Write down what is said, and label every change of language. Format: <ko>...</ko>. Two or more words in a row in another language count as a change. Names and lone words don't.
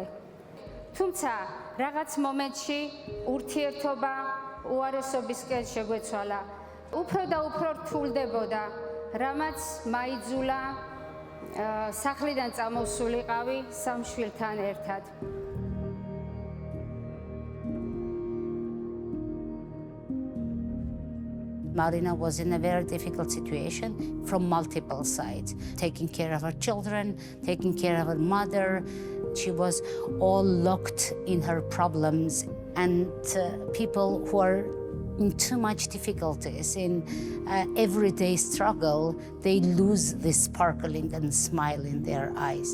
<ka>თუმცა რაღაც მომენტში ურთიერთობა უარესობისკენ შეგვეცვალა. უფრო და უფრო რთულდებოდა, რამაც მაიძულა სახლიდან წამოსულიყავი სამ შვილთან ერთად.</ka> <en>Marina was in a very difficult situation from multiple sides, taking care of her children, taking care of her mother. She was all locked in her problems, and people who are in too much difficulties, in everyday struggle, they lose this sparkling and smile in their eyes.</en>